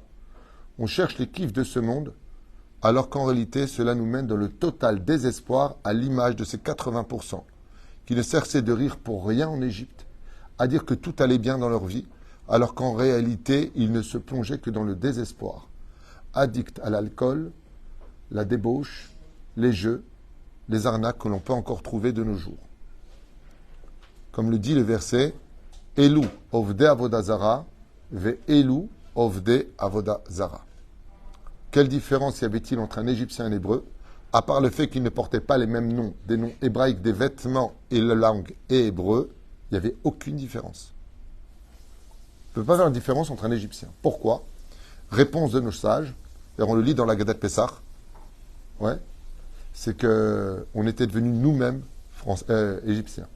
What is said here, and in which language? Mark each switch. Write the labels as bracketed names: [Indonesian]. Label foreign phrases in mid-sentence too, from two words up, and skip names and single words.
[French] On cherche les kiffs de ce monde, alors qu'en réalité, cela nous mène dans le total désespoir à l'image de ces 80% qui ne cessaient de rire pour rien en Égypte, à dire que tout allait bien dans leur vie, alors qu'en réalité, ils ne se plongeaient que dans le désespoir. Addicts à l'alcool, la débauche, les jeux, les arnaques que l'on peut encore trouver de nos jours. Comme le dit le verset, [Hebrew] אלו עובדי עבודה זרה, ואלו עובדי עבודה זרה. [French] Quelle différence y avait-il entre un Égyptien et un Hébreu? à part le fait qu'ils ne portaient pas les mêmes noms, des noms hébraïques, des vêtements et la langue et hébreu, il n'y avait aucune différence. On ne peut pas faire une différence entre un Égyptien. Pourquoi? Réponse de nos sages, et on le lit dans la Gadat Pessah, ouais, c'est qu'on était devenus nous-mêmes égyptiens.